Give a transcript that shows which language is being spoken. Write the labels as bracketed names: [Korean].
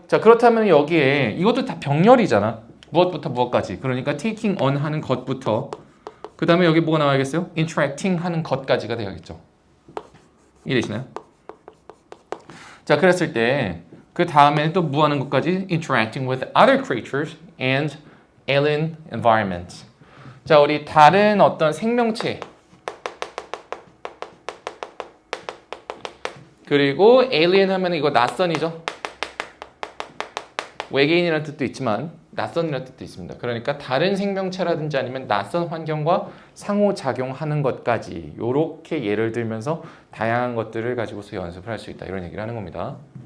[Korean] 자, 그렇다면 여기에 이것도 다 병렬이잖아. 무엇부터 무엇까지. 그러니까 taking on 하는 것부터 그 다음에 여기 뭐가 나와야겠어요? interacting 하는 것까지가 되어야겠죠. 이해되시나요? 자, 그랬을 때 그 다음에 또 뭐 하는 것까지? [English] interacting with other creatures and alien environments. [Korean] 자, 우리 다른 어떤 생명체 그리고 alien 하면 이거 낯선이죠. 외계인이라는 뜻도 있지만 낯선이라는 뜻도 있습니다. 그러니까 다른 생명체라든지 아니면 낯선 환경과 상호작용하는 것까지 이렇게 예를 들면서 다양한 것들을 가지고서 연습을 할 수 있다. 이런 얘기를 하는 겁니다.